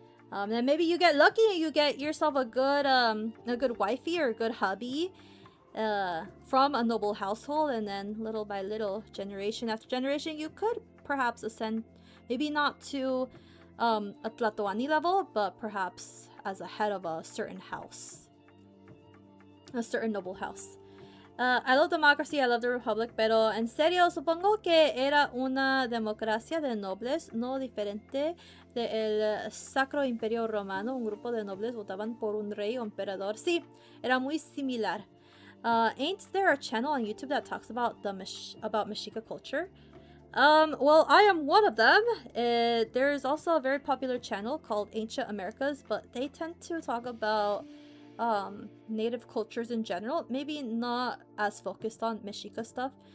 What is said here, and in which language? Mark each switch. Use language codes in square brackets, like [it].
[en] Then maybe you get lucky and you get yourself a good wifey or a good hubby from a noble household, and then little by little, generation after generation, you could perhaps ascend, maybe not to a Tlatoani level, but perhaps as a head of a certain house, a certain noble house. I love democracy, I love the republic, [es] pero en serio, supongo que era una democracia de nobles, no diferente del Sacro Imperio Romano. Un grupo de nobles votaban por un rey o emperador. Sí, era muy similar. [en] Ain't there a channel on YouTube that talks about the about Mexica culture? Well, I am one of them. There's also a very popular channel called Ancient Americas, but they tend to talk about native cultures in general, maybe not as focused on Mexica stuff.